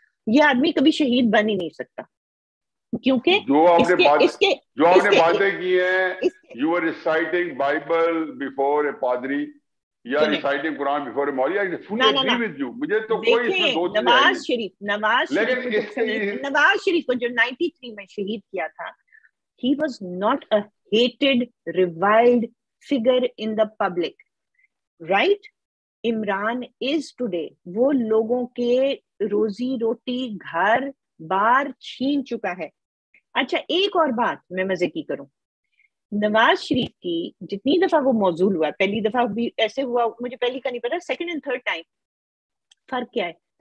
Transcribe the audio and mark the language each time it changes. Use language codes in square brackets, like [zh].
[ur] یہ آدمی کبھی شہید بن ہی نہیں سکتا, کیونکہ جو آپ نے باتیں کی ہیں, [en] You are reciting Bible before a پادری یا reciting Quran before a maulvi. I fully agree with you. [ur] مجھے تو کوئی اس میں دو چیزیں نواز شریف کو جو 93 میں شہید کیا تھا, [en] he was not a hated, reviled figure in the public, right? [ur] Imran [en] is today [ur] وہ لوگوں کے روزی روٹی گھر بار چھین چکا ہے. اچھا ایک اور بات میں مزے کی کروں, نواز شریف کی جتنی دفعہ وہ موضوع ہوا, پہلی دفعہ بھی ایسے ہوا, مجھے پہلی کا نہیں پتا, سیکنڈ اینڈ تھرڈ ٹائم فرق کیا ہے.